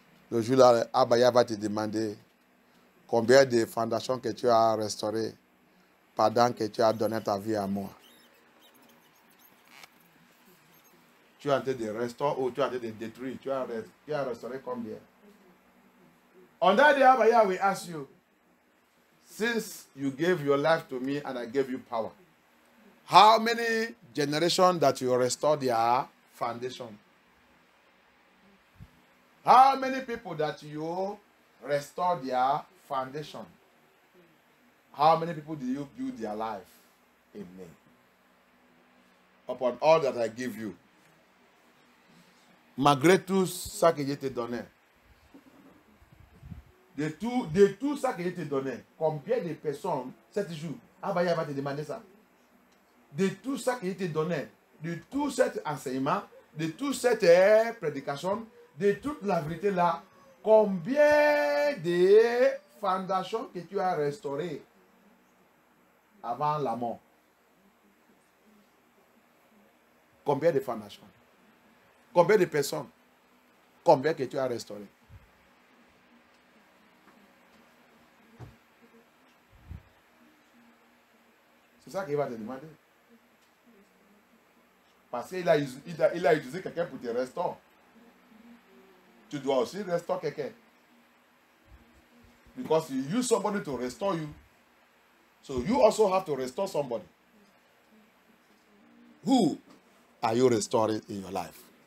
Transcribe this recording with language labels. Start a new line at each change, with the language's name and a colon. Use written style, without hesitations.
French: Le jour-là, Abaya va te demander combien de fondations que tu as restaurées pendant que tu as donné ta vie à moi. Tu as été de restaurer ou tu as été de détruire. Tu as restauré combien?
English: On that day, Abaya will ask you, since you gave your life to me and I gave you power, how many generations that you restored their foundation? How many people that you restored their foundation? How many people do you build their life in me? Upon all that I give you.
French: Malgré tout ça que je t'ai donné. De tout ça que je t'ai donné. Combien de personnes, 7 jours, Abaya va te demander ça. De tout ça que je t'ai donné. De tout cet enseignement. De toute cette prédication. De toute la vérité là. Combien de fondations que tu as restaurées avant la mort? Combien de fondations? Combien de personnes? Combien que tu as restauré? C'est ça qu'il va te demander. Parce qu'il a utilisé quelqu'un pour te restaurer. Tu dois aussi restaurer quelqu'un.
English: Because you use somebody to restore you. So you also have to restore somebody. Who are you restoring in your life?